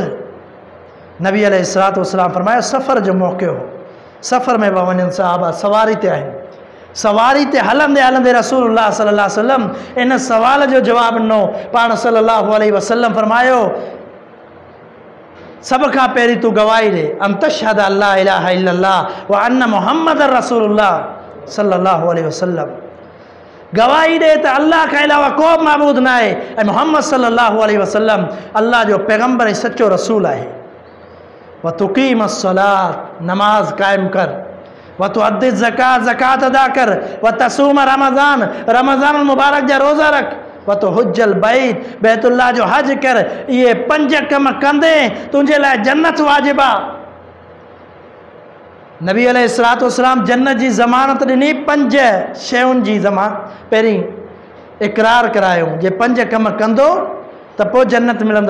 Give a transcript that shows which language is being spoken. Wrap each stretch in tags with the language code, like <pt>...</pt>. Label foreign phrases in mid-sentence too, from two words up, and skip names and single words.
<sd>नबी</sd> <ar>عليه الصلاة والسلام</ar> <sd>फरमायो, सफ़र जो मौक़ो हो, सफ़र में पिया वञनि सहाबा, सवारी ते आहिनि। सवारी ते हलंदे हलंदे रसूलुल्लाह</sd> <ar>صلى الله عليه وسلم</ar> <sd>इन सवाल जो जवाबु ॾिनो। पाण</sd> <ar>صلى الله عليه وسلم</ar> <sd>फरमायो, सभ खां पहिरीं तूं गवाही ॾे,</sd> <ar>أن تشهد أن لا إله إلا الله وأن محمدا رسول الله صلى الله عليه وسلم.</ar> <sd>गवाही ॾे त अल्लाह खां अलावा को माबूद न आहे ऐं मुहम्मद</sd> <ar>صلى الله عليه وسلم</ar> <sd>अल्लाह जो पैगम्बर ऐं सचो रसूल आहे।</sd> <ar>وتقيم الصلاة,</ar> <sd>नमाज क़ाइमु कर।</sd> <ar>وتؤدي الزكاة,</ar> <sd>ज़कात अदा कर।</sd> <ar>وتصوم رمضان,</ar> <sd>रमज़ान मुबारक जा रोज़ा रख।</sd> <ar>وتحج البيت,</ar> <sd>बैतुल्लाह जो हज कर। इहे 5 कम कंदे तुंहिंजे लाइ जन्नत वाजिबु आहे। नबी</sd> <ar>عليه الصلاة والسلام</ar> <sd>जन्नत जी ज़मानत ॾिनी 5 शयुनि जी पहिरीं इक़रार करायो, जे 5 कम कंदो त पोइ जन्नत मिलंदो।</sd>